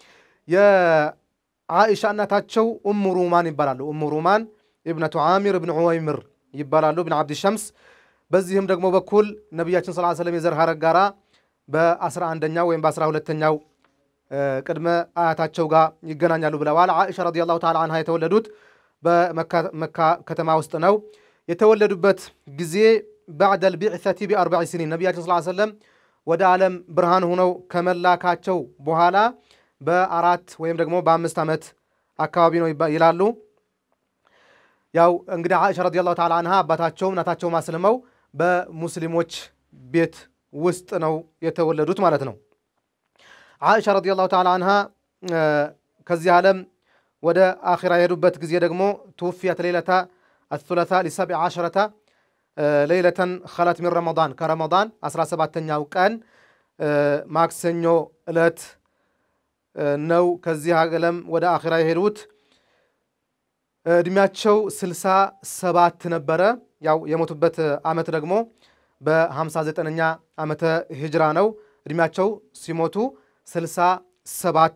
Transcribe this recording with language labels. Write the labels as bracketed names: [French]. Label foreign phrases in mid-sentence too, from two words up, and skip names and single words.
[Amharic] የዓኢሻ እናታቸው ኡሙ ሩማን ይባላሉ። ኡሙ ሩማን ኢብነቱ ዓሚር ኢብኑ ዑወይምር ይባላሉ ኢብኑ አብድ ሸምስ። በዚህም ደግሞ በኩል ነብያችን [Arabic] صلى الله عليه وسلم [Amharic] የዘር ሐረግ ጋራ በ11ኛው ወይም በ12ኛው ቅድመ አያታቸው ጋር ይገናኛሉ ብለዋል። ዓኢሻ [Arabic] رضي الله تعالى عنها [Amharic] የተወለዱት በመካ ከተማ ውስጥ ነው። የተወለዱበት ጊዜ [Arabic] بعد البعثة ب4 سنين [Amharic] ነብያችን [Arabic] صلى الله عليه وسلم [Amharic] ወደ ዓለም ብርሃን ሆነው ከመላካቸው በኋላ በ4 ወይም ደግሞ በ5 ዓመት አካባቢ ነው ይላሉ። ያው እንግዲህ ዓኢሻ [Arabic] رضي الله تعالى عنها [Amharic] አባታቸው እናታቸው ማስለመው በሙስሊሞች ቤት ውስጥ ነው የተወለዱት ማለት ነው። ዓኢሻ [Arabic] رضي الله تعالى عنها [Amharic] ከዚህ ዓለም ወደ አኺራ የሄዱበት ጊዜ ደግሞ [Arabic] توفيت ليلة الثلاثاء ل17 ليلة خلت من رمضان كرمضان [Amharic] 17ኛው ቀን ማክሰኞ ዕለት ነው ከዚህ ዓለም ወደ አኺራ የሄዱት። እድሜያቸው 67 ነበረ። ያው የሞቱበት ዓመት ደግሞ በ59ኛ ዓመተ ሂጅራ ነው። እድሜያቸው ሲሞቱ 67